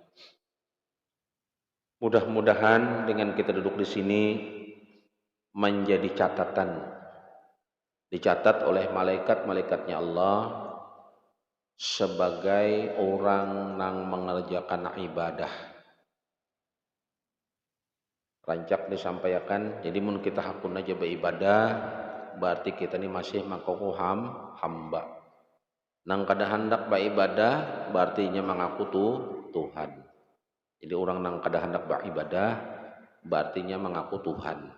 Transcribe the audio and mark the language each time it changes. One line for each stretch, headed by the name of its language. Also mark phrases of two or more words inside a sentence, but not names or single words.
Indonesian: Mudah-mudahan dengan kita duduk di sini menjadi catatan, dicatat oleh malaikat-malaikatnya Allah sebagai orang yang mengerjakan ibadah.
Banjar: Rancak disampaikan, jadi mun kita hakun aja beribadah, berarti kita ini masih mengaku hamba. Nang kada hendak beribadah, berarti nya mengaku Tuhan. Jadi orang nang kada hendak beribadah, berarti nya mengaku Tuhan.